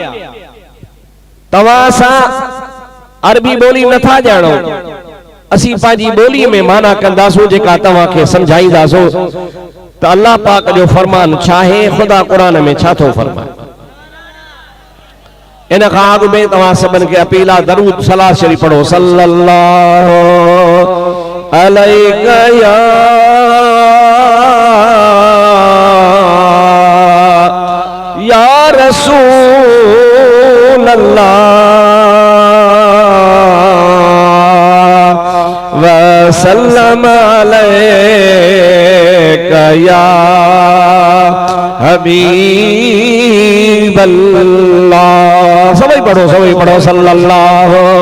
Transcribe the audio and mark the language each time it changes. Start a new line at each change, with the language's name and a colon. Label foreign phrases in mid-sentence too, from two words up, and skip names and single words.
Sindhi: तव्हां असां अरबी ॿोली नथा ॼाणो, असीं पंहिंजी ॿोलीअ में माना कंदासूं जेका तव्हांखे सम्झाईंदासूं त अल्लाह पाक जो फरमान छा आहे, ख़ुदा क़ुरान में छा थो फरमाए। इन खां अॻु में तव्हां सभिनि खे अपील आहे दरूद सलाह शरीफ़ पढ़ो।
Arabic: صلى الله عليك يا رسول الله وسلم عليك يا حبيب الله.
Sindhi: सभी पढ़ो सल्लल्लाहु।